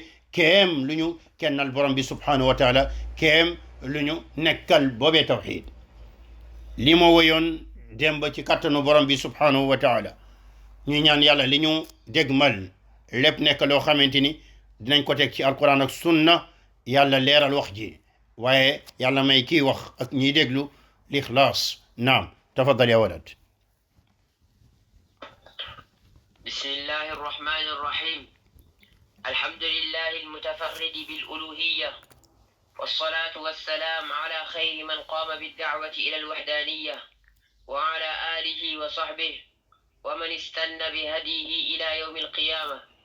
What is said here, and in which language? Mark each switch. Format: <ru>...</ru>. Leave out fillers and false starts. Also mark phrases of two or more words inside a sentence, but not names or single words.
<wo>kéem lu ñu kennal borom bi</wo> <ar>سبحانه وتعالى</ar> <wo>kéem lu ñu nekkal boobee tawxid li ma woyoon démb ci kattanu borom bi</wo> <ar>سبحانه وتعالى</ar> <wo>ñu ñaan yàlla li ñu dégmal lépp nekk loo xamante ni dinañ ko teg ci alquran ak sunna yàlla leeral wax ji waaye yàlla may kii wax ak ñiy déglu l'ixlaas naam</wo> <ar>تفضل يا ولد بسم الله الرحمن الرحيم الحمد لله المتفرد بالألوهية والصلاة والسلام على خير من قام بالدعوة إلى الوحدانية وعلى آله وصحبه ومن استنى بهديه إلى يوم القيامة</ar>